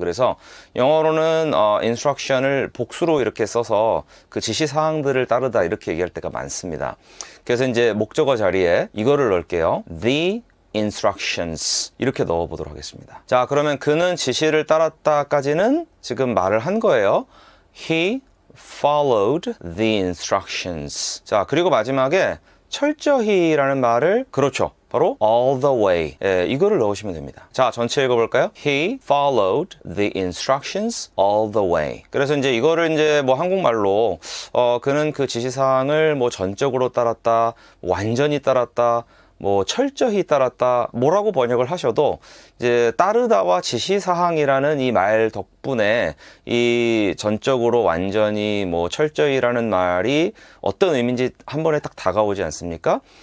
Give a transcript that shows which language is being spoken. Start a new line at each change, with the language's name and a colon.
Korean: 그래서 영어로는 instruction을 복수로 이렇게 써서 그 지시 사항들을 따르다 이렇게 얘기할 때가 많습니다. 그래서 이제 목적어 자리에 이거를 넣을게요.
English: The instructions
Korean: 이렇게 넣어보도록 하겠습니다. 자, 그러면 그는 지시를 따랐다까지는 지금 말을 한 거예요.
English: He followed the instructions.
Korean: 자, 그리고 마지막에 철저히라는 말을, 그렇죠, 바로 all the way. 예, 이거를 넣으시면 됩니다. 자, 전체 읽어볼까요?
English: He followed the instructions all the way.
Korean: 그래서 이제 이거를 이제 뭐 한국말로 그는 그 지시사항을 뭐 전적으로 따랐다, 완전히 따랐다, 뭐 철저히 따랐다, 뭐라고 번역을 하셔도 이제 따르다와 지시사항이라는 이 말 덕분에 이 전적으로 완전히 뭐 철저히라는 말이 어떤 의미인지 한 번에 딱 다가오지 않습니까?